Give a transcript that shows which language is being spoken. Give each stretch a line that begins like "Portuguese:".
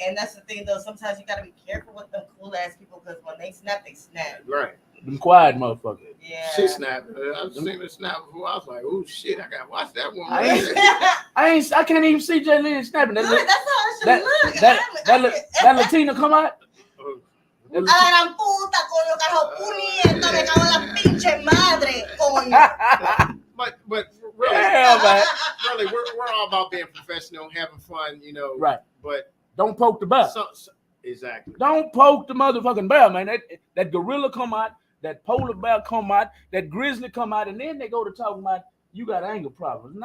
English: And that's the thing, though. Sometimes you gotta be careful with them cool ass people because when they snap, they snap. Right. Them quiet motherfuckers. Yeah. She snapped. I've seen her snap before. I was like, oh shit, I gotta watch that one. I can't even see J. Lynn snapping. That's how it should look. That Latina come out.
Spanish: A la puta, coño, carajo, puñeta, me cago en la pinche madre, coño.
English: But really, yeah, man. Really, we're all about being professional, having fun, you know. Right. But don't poke the bear. Exactly. Don't poke the motherfucking bear, man. That gorilla come out, that polar bear come out, that grizzly come out, and then they go to talking about you got anger problems.